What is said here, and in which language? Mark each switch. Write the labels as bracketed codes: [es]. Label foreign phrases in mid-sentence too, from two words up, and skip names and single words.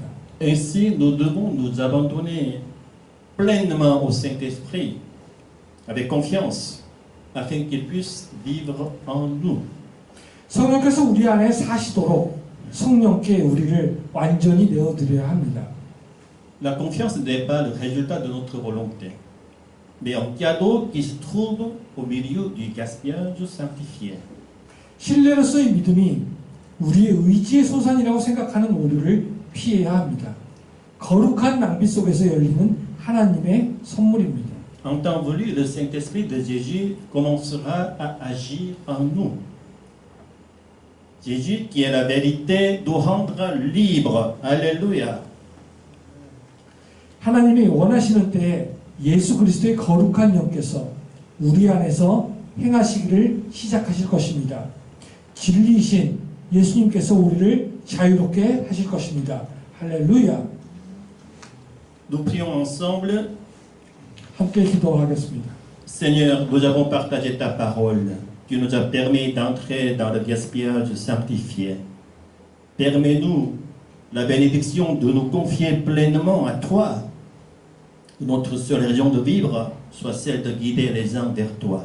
[fr] Ainsi, nous devons nous abandonner pleinement au Saint-Esprit, avec confiance, afin qu'il puisse vivre en nous. [ko] 성령께서 우리 안에 사시도록 성령께 우리를 완전히 내어드려야 합니다. [fr] La confiance n'est pas le résultat de notre volonté, mais un cadeau qui se trouve au milieu du gaspillage sanctifié. [ko] 신뢰로서의 믿음이 우리의 의지의 소산이라고 생각하는 오류를 피해야 합니다. 거룩한 낭비 속에서 열리는 하나님의 선물입니다. [fr] En temps voulu, le Saint-Esprit de Jésus commencera à agir en nous. Jésus, qui est la vérité, nous rendra libres. Alléluia. [ko] 하나님이 원하시는 때에 예수 그리스도의 거룩한 영께서 우리 안에서 행하시기를 시작하실 것입니다. 진리이신 예수님께서 우리를 자유롭게 하실 것입니다. 할렐루야. [fr] Nous prions ensemble. [ko] 함께 기도하겠습니다. [fr] Seigneur, nous avons partagé ta parole. Tu nous as permis d'entrer dans le gaspillage sanctifié. Permets-nous la bénédiction de nous confier pleinement à toi. Notre seule raison de vivre soit celle de guider les uns vers toi.